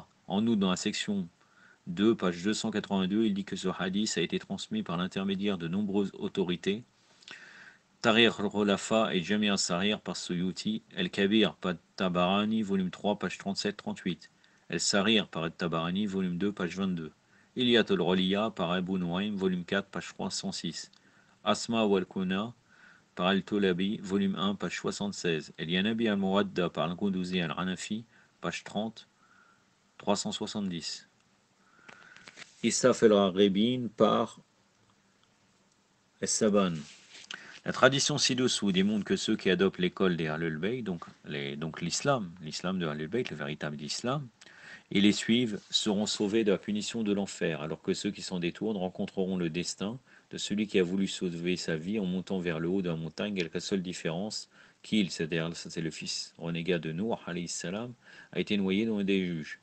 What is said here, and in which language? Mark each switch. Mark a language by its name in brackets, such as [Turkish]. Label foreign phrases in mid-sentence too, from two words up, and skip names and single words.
[French] En outre, dans la section 2, page 282, il dit que ce hadith a été transmis par l'intermédiaire de nombreuses autorités. Tahrir al-Khulafa et Jami' al-Sarir par Suyuti, El-Kabir par Tabarani, volume 3, page 37-38. El-Sarir par El-Tabarani, volume 2, page 22. Ilyat al-Roliya par Abu Nuaym, volume 4, page 306. Asma wal-Kuna par Al-Tulabi, volume 1, page 76. El-Yanabi al-Muwadda par Al-Qudouzi al-Hanafi, page 30, 370. Isaf el-Ragibin par Es-Saban. La tradition ci-dessous démontre que ceux qui adoptent l'école des Ahlul Bayt, donc l'islam de Ahlul Bayt, le véritable islam, et les suivent, seront sauvés de la punition de l'enfer, alors que ceux qui s'en détournent rencontreront le destin de celui qui a voulu sauver sa vie en montant vers le haut de la montagne, avec la seule différence qu'il, c'est-à-dire c'est le fils renégat de Nour, [Arabic] عليه السلام, [French] a été noyé dans des juges.